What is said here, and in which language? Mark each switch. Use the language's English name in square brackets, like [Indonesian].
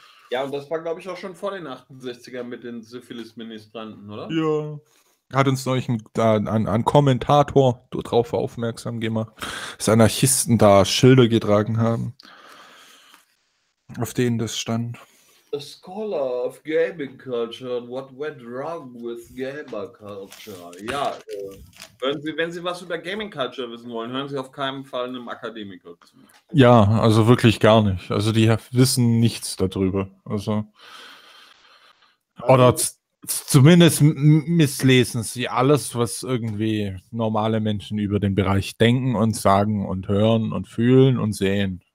[German] Ja, und das war, glaube ich, auch schon vor den 68ern mit den Syphilis-Ministranten, oder? Ja. Hat uns neulich ein Kommentator drauf aufmerksam gemacht, dass Anarchisten da Schilder getragen haben, auf denen das stand. [English] A scholar of gaming culture and what went wrong with gamer culture. [German] Ja, wenn Sie was über gaming culture wissen wollen, hören Sie auf keinen Fall einem Akademiker zu. Ja, also wirklich gar nicht. Also die wissen nichts darüber. Also oder zumindest misslesen sie alles, was irgendwie normale Menschen über den Bereich denken und sagen und hören und fühlen und sehen.